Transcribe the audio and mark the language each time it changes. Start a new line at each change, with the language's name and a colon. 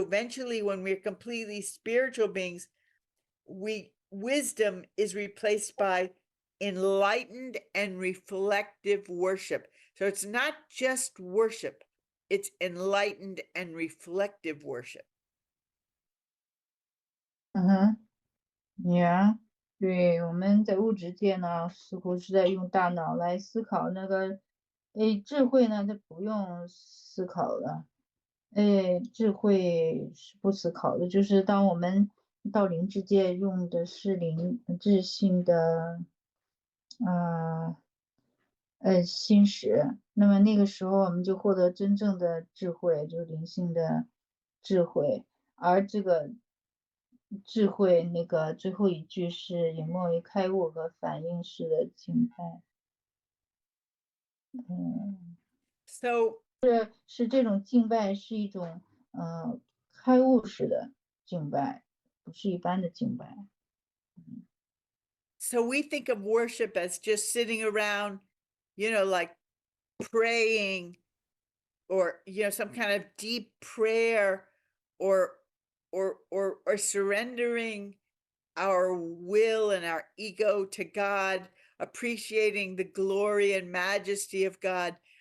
English: Eventually, when we're completely spiritual beings, wisdom is replaced by enlightened and reflective worship. So it's not just worship, it's enlightened and reflective worship.
Chinese: 对，我们在物质界呢，似乎是在用大脑来思考那个，智慧呢，它不用思考的，智慧是不思考的，就是当我们到灵智界用的是智性的，心识，那么那个时候我们就获得真正的智慧，就是灵性的智慧，而这个智慧那个最后一句是隐没于开悟和反应式的静态。
English: So
Chinese: 是这种敬拜是一种开悟式的敬拜，不是一般的敬拜。
English: So we think of worship as just sitting around, like praying, or some kind of deep prayer, or surrendering our will and our ego to God, appreciating the glory and majesty of God.